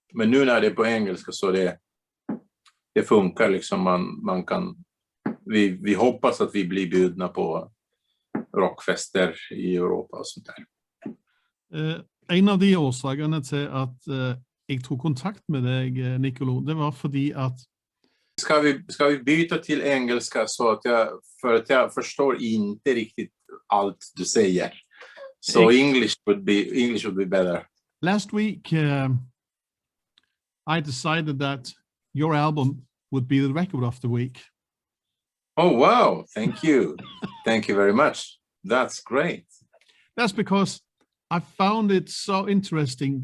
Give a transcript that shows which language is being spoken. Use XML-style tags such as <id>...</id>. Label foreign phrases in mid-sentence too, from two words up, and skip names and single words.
<sv>Men nu när det är på engelska så det funkar liksom. Man kan, vi hoppas att vi blir bjudna på rockfester i Europa og sånt der.</sv> <no>En av de årsakene til at jeg tog kontakt med deg, Nikolo, det var fordi at</no> <sv>Ska vi byta till engelska så att jag förstår inte riktigt allt du säger.</sv> <en>So English would be better. Last week I decided that your album would be the record of the week. Oh wow, thank you. Thank you very much. That's great. That's because I found it so interesting.</en>